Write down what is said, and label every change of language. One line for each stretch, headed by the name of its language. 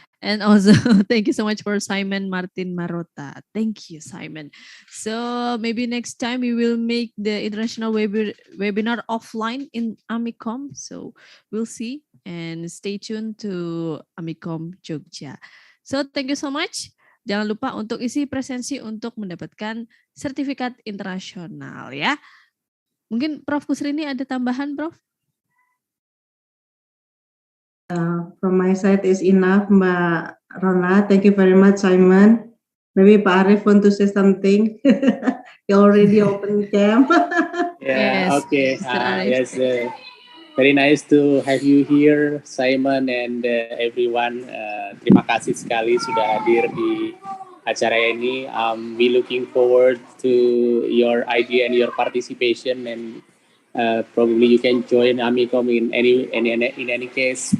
English: And also thank you so much for Simon Martin Marota. Thank you, Simon. So maybe next time we will make the international webinar offline in Amicom. So we'll see and stay tuned to Amicom Jogja. So thank you so much.
Indonesian: Jangan lupa untuk isi presensi untuk mendapatkan sertifikat internasional ya. Mungkin Prof. Kusrini ada tambahan, Prof?
English: From my side is enough, Mbak Rona. Thank you very much, Simon. Maybe Pak Arif want to say something. He already opened cam. Yeah, Yes, okay. Mr. Arif. Yes, very nice to have you here, Simon and everyone.
Indonesian: Terima kasih sekali sudah hadir di acara ini.
English: We looking forward to your idea and your participation, and probably you can join Amicom in any case.